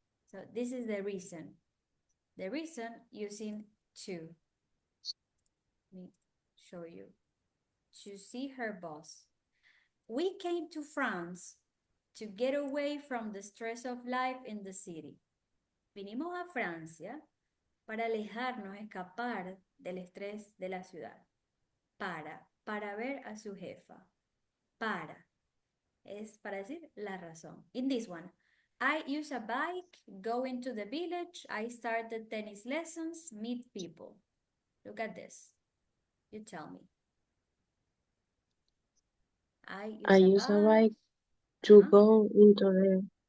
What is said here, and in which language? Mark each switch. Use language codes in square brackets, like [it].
[en] So this is the reason. The reason using to. Let me show you. To see her boss. We came to France to get away from the stress of life in the city. [es] Vinimos a Francia para alejarnos, escapar del estrés de la ciudad. Para ver a su jefa. Para, es para decir la razón. [en] In this one, I use a bike, go into the village, I started tennis lessons, meet people. Look at this. You tell me. I I use a use a bike to Uh-huh. go into the